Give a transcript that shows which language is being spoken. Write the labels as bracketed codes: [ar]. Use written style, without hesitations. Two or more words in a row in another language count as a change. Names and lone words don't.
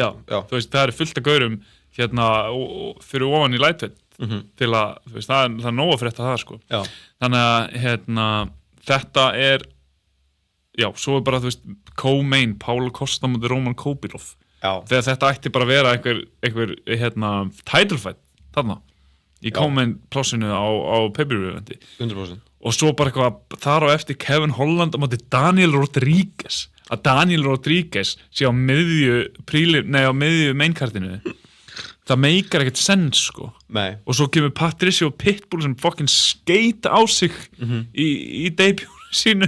[is] Já, þú veist, það er fullt af gaurum fyrir ofan í lightweight til að, þú veist, það er nóg að frétta það, sko. Já. Þannig að þetta er, já, svo er bara, þú veist, co-main, Paulo Costa mútið Roman Kopylov. Já. Þegar þetta ætti bara að vera einhver [en] title fight, [is] þarna, í co-main plássinu á pay-per-view eventi. 100%. Og svo bara eitthvað, þar á eftir Kevin Holland á móti Daniel Rodríguez. Að Daniel Rodríguez sé á miðju mainkartinu. Það meikar ekkert sens, sko. Nei. Og svo kemur Patricio Pitbull sem fucking skeita á sig í debut sínu.